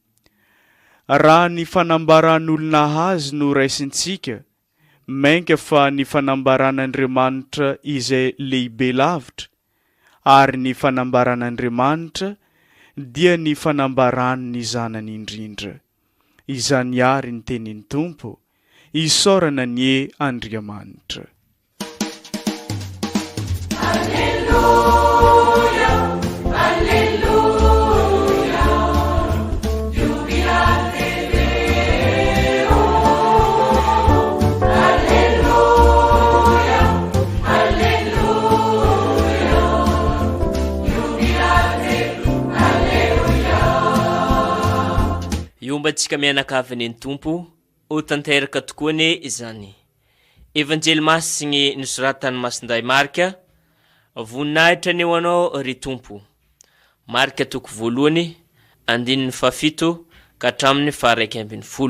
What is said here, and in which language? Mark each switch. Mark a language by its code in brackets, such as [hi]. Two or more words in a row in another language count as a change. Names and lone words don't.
[mg] Raha ny fanambaran'olona azy no raisintsika, mainka fa ny fanambaran'Andriamanitra izay lehibe lavitra, ary ny fanambaran'Andriamanitra dia ny fanambaran'ny zanany indrindra. Izany ary ny tenin'ny Tompo, isaorana ny Andriamanitra. [la] Alleluia, alleluia, jubilate Deo. Alleluia, alleluia, jubilate, alleluia. [mg] Iombantsika mianakavy ny Tompo, ho tanteraka tokoa ne izany. Evanjely masigny nosoratany masinday Marika, voninahitra ny ho anao ry Tompo. Marika toko voalohany, 17 ka hatramin'ny 1:10.